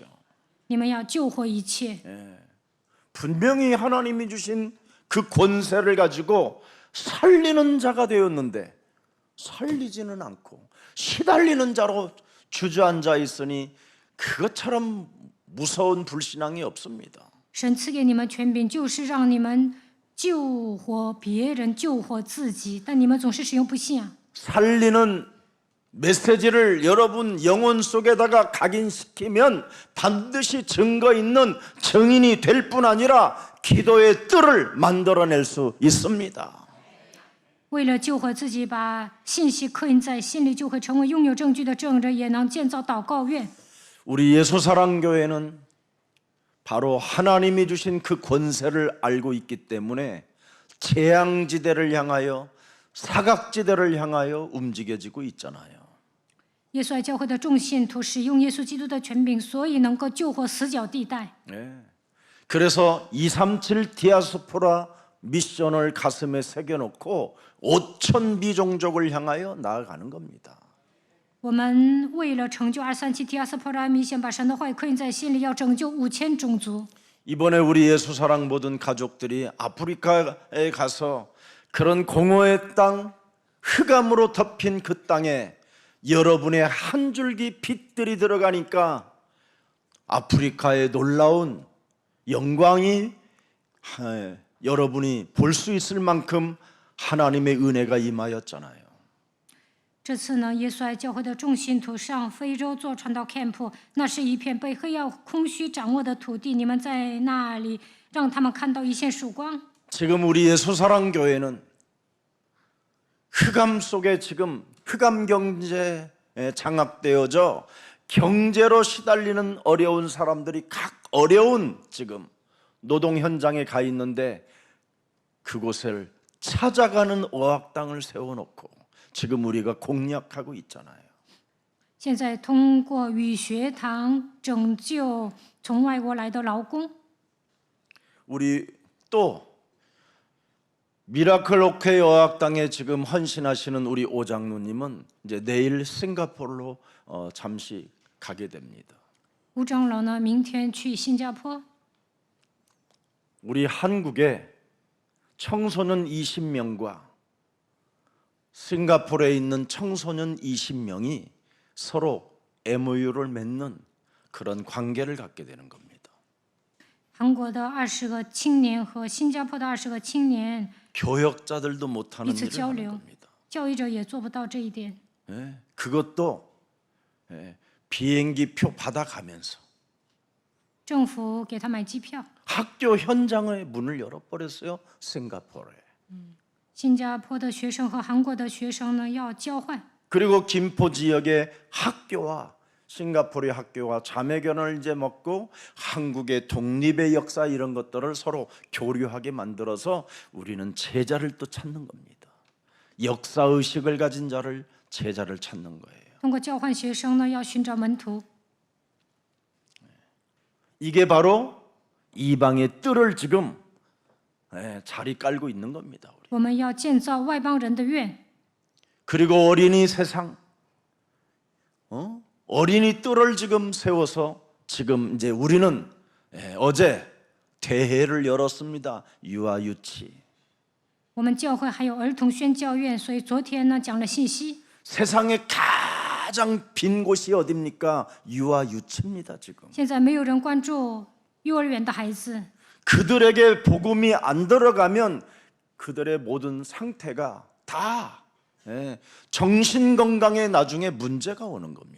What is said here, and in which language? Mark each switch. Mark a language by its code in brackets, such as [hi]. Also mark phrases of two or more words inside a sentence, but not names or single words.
[zh] 你们要救活一切。 [ko] 분명히 하나님이 주신 그 권세를 가지고 살리는 자가 되었는데 살리지는 않고 시달리는 자로 주저앉아 있으니 그것처럼 무서운 불신앙이 없습니다. [zh] 神赐给你们权柄，就是让你们救活别人、救活自己，但你们总是使用不信。 [ko] 살리는 메시지를 여러분 영혼 속에다가 각인시키면 반드시 증거 있는 증인이 될 뿐 아니라 기도의 뜰을 만들어낼 수 있습니다. [zh] 为了救活自己，把信息刻印在心里，就会成为拥有证据的证人，也能建造祷告院。 [ko] 우리 예수사랑교회는 바로 하나님이 주신 그 권세를 알고 있기 때문에 재앙지대를 향하여 사각지대를 향하여 움직여지고 있잖아요. [zh] 耶稣爱教会的众信徒使用耶稣基督的权柄，所以能够救活死角地带。 [ko] 그래서 237 디아스포라 미션을 가슴에 새겨놓고 5천 미종족을 향하여 나아가는 겁니다. [zh] 我们为了成就237提亚斯普拉米线，把神的话语刻印在心里，要拯救5000种族。 [ko] 이번에 우리 예수사랑 모든 가족들이 아프리카에 가서 그런 공허의 땅, 흑암으로 덮인 그 땅에 여러분의 한 줄기 빛들이 들어가니까 아프리카의 놀라운 영광이 여러분이 볼 수 있을 만큼 하나님의 은혜가 임하였잖아요. [zh] 这次呢，耶稣爱教会的众信徒上非洲做传道 camp， 那是一片被黑暗空虚掌握的土地，你们在那里让他们看到一线曙光。 [ko] 지금 우리 예수사랑교회는 흑암 속에 지금 흑암 경제에 장악되어져 경제로 시달리는 어려운 사람들이 각 어려운 지금 노동 현장에 가 있는데 그곳을 찾아가는 어학당을 세워놓고 지금 우리가 공략하고 있잖아요. [zh] 现在通过语学堂拯救从外国来的劳工。 [ko] 우리 또 미라클 오케이 어학당에 지금 헌신하시는 우리 오장로님은 이제 내일 싱가포르로 잠시 가게 됩니다. [zh] 吴长老呢，明天去新加坡。 [ko] 우리 한국에 청소년 20명과 싱가포르에 있는 청소년 20명이 서로 MOU를 맺는 그런 관계를 갖게 되는 겁니다. [zh] 韩国的20个青年和新加坡的20个青年， [ko] 교역자들도 못하는 이츠 일을 하는 [zh] 交流。 [ko] 겁니다. [zh] 教育者也做不到这一点。 [ko] 그것도 비행기 표 받아가면서 [zh] 政府给他买机票。 [ko] 학교 현장의 문을 열어버렸어요. 싱가포르에. [zh] 新加坡的学生和韩国的学生呢要交换。 [ko] 그리고 김포 지역의 학교와 싱가포르의 학교와 자매견을 이제 먹고 한국의 독립의 역사 이런 것들을 서로 교류하게 만들어서 우리는 제자를 또 찾는 겁니다. 역사 의식을 가진 자를 제자를 찾는 거예요. [zh] 通过交换学生呢，要寻找门徒。 [ko] 이게 바로 이방의 뜰을 지금 자리 깔고 있는 겁니다. 우리. [zh] 我们要建造外邦人的院。 [ko] 그리고 어린이 세상, 어린이 뜰을 지금 세워서 지금 이제 우리는 어제 대회를 열었습니다. 유아 유치. [zh] 我们教会还有儿童宣教院，所以昨天呢讲了信息。 [ko] 세상에 가장 빈 곳이 어딥니까? 유아 유치입니다. 지금 [zh] 现在没有人关注幼儿园的孩子， [ko] 그들에게 복음이 안 들어가면 그들의 모든 상태가 다 예, 정신 건강에 나중에 문제가 오는 겁니다.